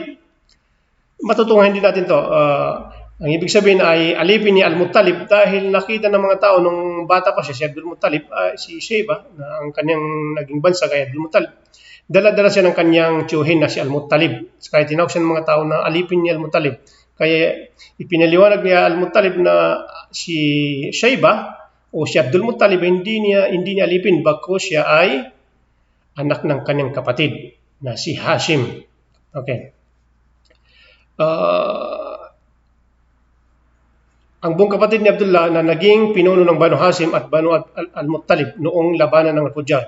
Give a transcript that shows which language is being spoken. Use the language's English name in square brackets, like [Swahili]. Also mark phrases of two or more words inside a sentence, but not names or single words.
[Filipino] Matutunghayan din natin to. Ang ibig sabihin ay alipin ni Al-Muttalib dahil nakita ng mga tao nung bata pa siya, si Abdul Muttalib, si Shaybah, na ang kanyang naging bansa kay Abdul Muttalib, dala-dala siya ng kanyang tiyuhin na si Al-Muttalib. Kaya tinawag siya ng mga tao na alipin ni Al-Muttalib. Kaya ipinaliwanag niya Al-Muttalib na si Shayba o si Abdul Muttalib hindi niya alipin, bagkus siya ay anak ng kanyang kapatid na si Hashim. Okay. Ang buong kapatid ni Abdullah na naging pinuno ng Banu Hashim at Banu Al-Muttalib noong labanan ng Al-Fujar.